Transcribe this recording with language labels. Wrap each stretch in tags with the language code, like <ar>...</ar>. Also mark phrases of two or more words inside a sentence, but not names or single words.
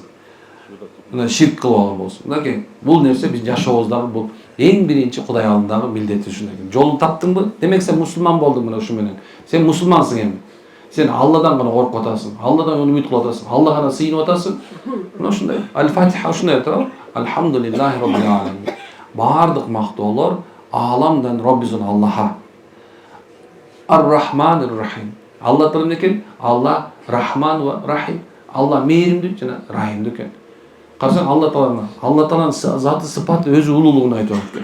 <ky>Мына ширк кылып алган болсун. Мынакей, бул нерсе биз жашообуздагы бул эң биринчи Кудай алдындагы милдети ушундай. Жолун таптыңбы? Демек, сен мусулман болдуң мына ушу менен. Сен мусулмансың эми. Сен Алладан гана коркуп атасың, Алладан үмүт кылып атасың, Алла гана сыйынып атасың. Мына ушундай. Аль-Фатиха ушундай айтат.</ky> <ar>الحمد لله رب العالمين.</ar> <ky>Бардык мактоолор ааламдан Роббисин Аллаха.</ky> <ar>الرحمن الرحيم.</ar> <ky>Алла тилинен экен, Алла</ky> <ar>رحمن ورحيم.</ar> <ky>Алла мээримдүү жана Рахимдүү экен. Карасаң Алла Тааланын заты сыпаты өзү улуулугун айтып атат.</ky>